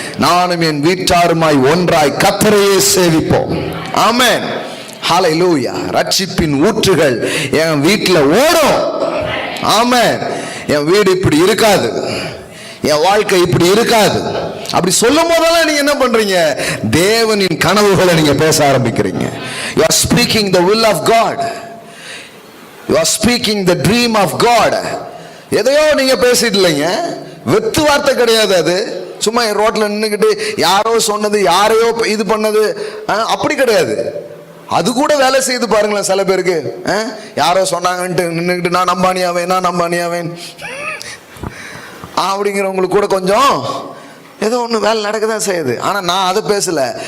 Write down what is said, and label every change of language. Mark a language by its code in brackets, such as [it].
[ta] நானும் என் வீட்டாருமாய் ஒன்றாய் கர்த்தரையே சேவிப்போம். ஆமென். ஹல்லேலூயா. ரட்சிப்பின் ஊற்றுகள் என் வீட்டில் ஓடும். ஆமென். என் வீடு இப்படி இருக்காது, என் வாழ்க்கை இப்படி இருக்காது. அப்படி சொல்லும் போதெல்லாம் நீங்க என்ன பண்றீங்க? தேவனின் கனவுகளை நீங்க பேச ஆரம்பிக்கிறீங்க. [en] You are speaking the will of God. You are speaking the dream of God. [ta] எதையோ நீங்க பேசிட்டு இல்லைங்க, வெத்து வார்த்தை கிடையாது அது. சும்மா ரோட்ல நின்னுக்கிட்டு யாரோ சொன்னது, யாரையோ இது பண்ணது அப்படி கிடையாது. அது கூட வேலை செய்து பாருங்களேன். சில பேருக்கு யாரோ சொன்னாங்கன்ட்டு நின்றுக்கிட்டு நான் நம்பானியாவேன் அப்படிங்கிறவங்களுக்கு கூட கொஞ்சம் ஏதோ ஒன்று வேலை நடக்கதான் செய்யுது. ஆனா நான் அதை பேசல.